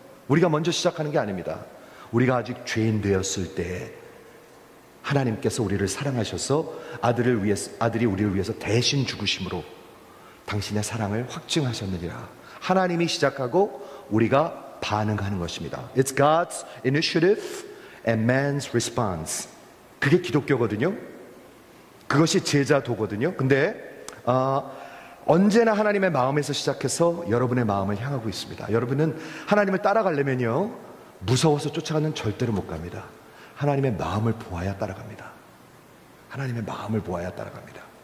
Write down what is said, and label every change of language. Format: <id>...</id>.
<ko>우리가 먼저 시작하는 게 아닙니다. 우리가 아직 죄인 되었을 때 하나님께서 우리를 사랑하셔서 아들이 우리를 위해서 대신 죽으심으로 당신의 사랑을 확증하셨느니라. 하나님이 시작하고 우리가 반응하는 것입니다.</ko> <en>It's God's initiative and man's response.</en> <ko>그게 기독교거든요. 그것이 제자도거든요. 근데 언제나 하나님의 마음에서 시작해서 여러분의 마음을 향하고 있습니다. 여러분은 하나님을 따라가려면요, 무서워서 쫓아가는 절대로 못 갑니다. 하나님의 마음을 보아야 따라갑니다. 하나님의 마음을 보아야 따라갑니다.</ko>